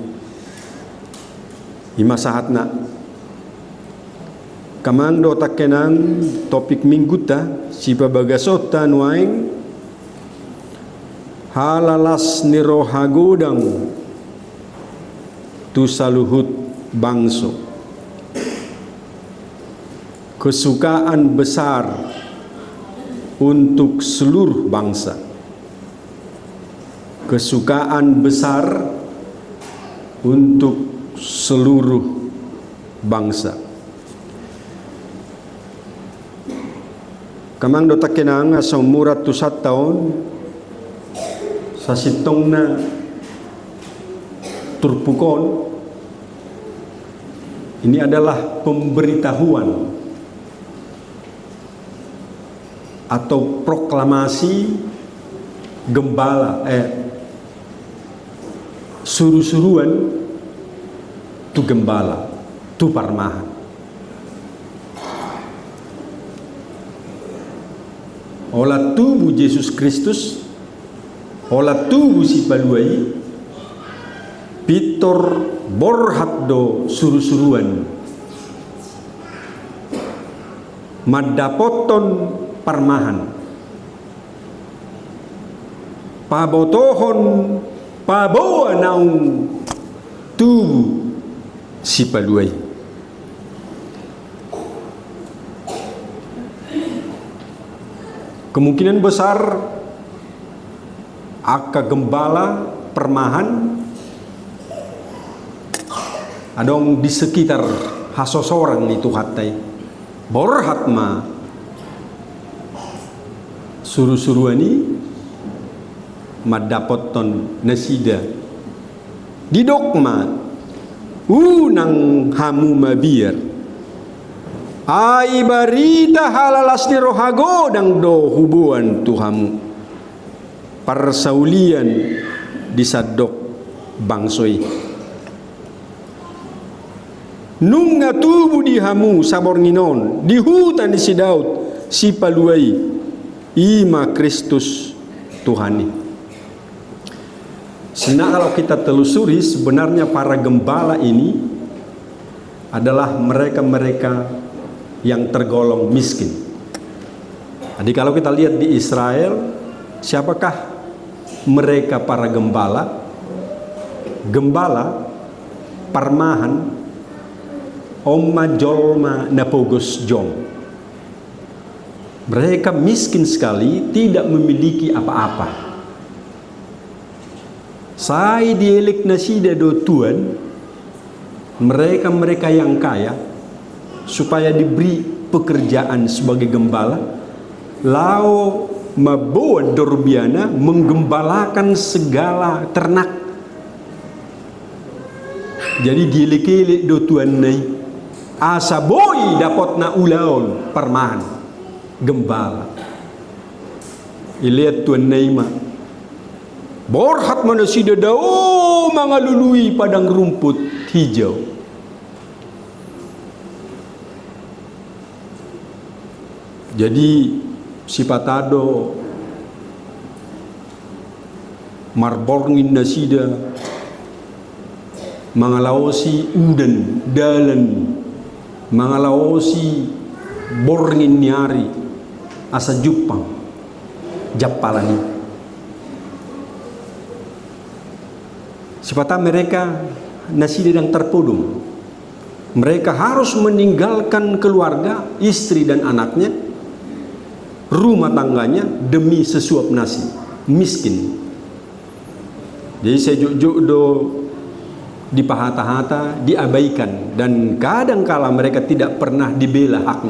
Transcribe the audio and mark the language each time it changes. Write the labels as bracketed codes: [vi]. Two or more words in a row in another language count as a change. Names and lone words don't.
[bbc] ima sahatna kamang do takenang topik mingguta si bagasota nuaing halalas ni rohagodang tu saluhut bangso [id] kesukaan besar untuk seluruh bangsa, kesukaan besar untuk seluruh bangsa. [bbc] Kamang do takenang asa umurat tu 1 taon sa sitong na turpukon [id] ini adalah pemberitahuan atau proklamasi gembala [bbc] suru-suruan tu gembala tu parmahan olah tubuh Yesus Kristus olah tubuh si paluai pitor borhat do suru-suruan madapoton parmahan pabotohon pabawa naung tubuh si paluai [id] kemungkinan besar [bbc] akka gembala permahan adong [id] di sekitar [bbc] hasosorang itu hatai borhat ma suru-suruani madapoton nasida didokma unang hamu mabiar ai barita halalas ni rohagodang do hubuan tuhamu parsaulian disadok bangsoi nunga tubuh di hamu sabor nginon di hutan di si Daud si paluai ima Kristus Tuhani. [id] Sehingga kalau kita telusuri sebenarnya para gembala ini adalah mereka-mereka yang tergolong miskin. Jadi kalau kita lihat di Israel, siapakah mereka para gembala, [bbc] parmahan, omma jolma napogos jong. [id] Mereka miskin sekali, tidak memiliki apa-apa. [bbc] Sai dielik nasida do Tuhan, [id] mereka yang kaya, supaya diberi pekerjaan sebagai gembala, [bbc] lao mabawa dorbiana [id] menggembalakan segala ternak. [bbc] Jadi dielik-elik do Tuhan nai, asaboi dapat na ulaon parmahan gembala. Ilihat Tuhan nai ma borhat manusia dao mengalului [id] padang rumput hijau. [bbc] Jadi sipatado marborngin nasida mangalaosi udan dalan mangalaosi borngin niari asa Jepang Japalani. Sipata mereka nasida yang terpodong. [id] Mereka harus meninggalkan keluarga, istri dan anaknya, rumah tangganya demi sesuap nasi, miskin. [bbc] Jadi sejuk-juk do dipahata-hata, [id] diabaikan, dan kadang-kala mereka tidak pernah dibela haknya.